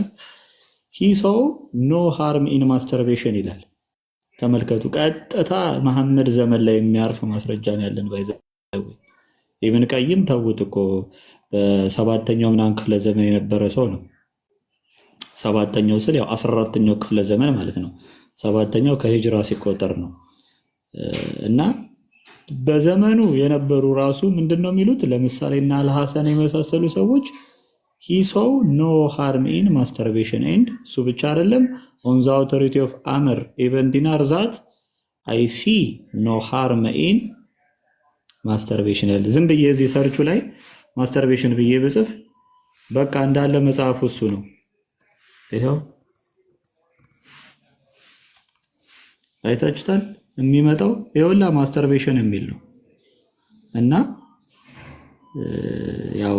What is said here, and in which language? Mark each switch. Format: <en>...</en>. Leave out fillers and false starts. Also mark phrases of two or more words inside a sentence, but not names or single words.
<en>he saw no harm in masturbation</en> <am>ይላል። ተመልከቱ፣ ቀጥታ መሐመድ ዘመን ላይ የሚያርፍ ማስረጃ ነው ያለን። ባይዘው ኢብን ቀይም ተውት እኮ በሰባተኛው ምናምን ክፍለ ዘመን የነበረ ሰው ነው። ሰባተኛው ስል ያው 14ኛው ክፍለ ዘመን ማለት ነው። ሰባተኛው ከሂጅራ ሲቆጠር ነው። እና በዘመኑ የነበሩ ራሱ ምንድነው የሚሉት? ለምሳሌ እና አልሐሰን የመሳሰሉ ሰዎች</am> <en>he saw no harm in masturbation and</en> <am>እሱ ብቻ አይደለም</am> <en>on the authority of Amr ibn Dinar that I see no harm in masturbation</en> <am>ያለ ዝም ብዬ እዚህ ሰርቹ ላይ ማስተርቤሽን ብዬ ብጽፍ በቃ እንዳለ መጽሐፉ እሱ ነው። ይሄው አይታችሁታል። የሚመጣው ይኸውላ ማስተርቤሽን የሚል ነው። እና ያው</am>